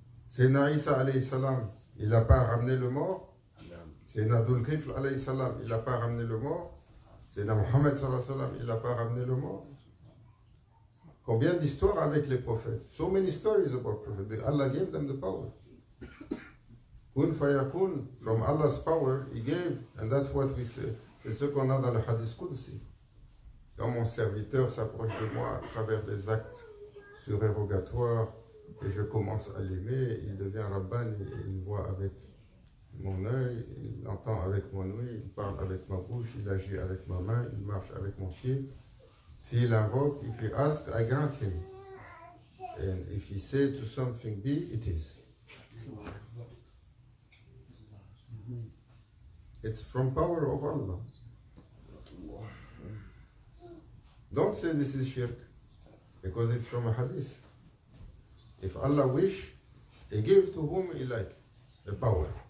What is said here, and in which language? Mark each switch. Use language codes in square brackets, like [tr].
[fr] Sayyidina Isa alayhi salam, il n'a pas ramené le mort. Sayyidina Dhul Kifl alayhi salam, il n'a pas ramené le mort. Sayyidina Muhammad sallallahu alayhi wa sallam, il n'a pas ramené le mort. Combien d'histoires avec les prophètes? [en] So many stories about prophets. Allah gave them the power. Kun fayakun, from Allah's power, He gave, and that's what we say. [fr] C'est ce qu'on a dans le hadith Qudsi. Quand mon serviteur s'approche de moi à travers des actes surérogatoires et je commence à l'aimer, il devient Rabbani et il voit avec mon œil, il entend avec mon ouïe, il parle avec ma bouche, il agit avec ma main, il marche avec mon pied. S'il invoque, [en] if he asks, I grant him. And if he say to something be, it is. It's from power of Allah. Don't say this is shirk, because it's from a hadith. If Allah wish, He gave to whom He like. the power.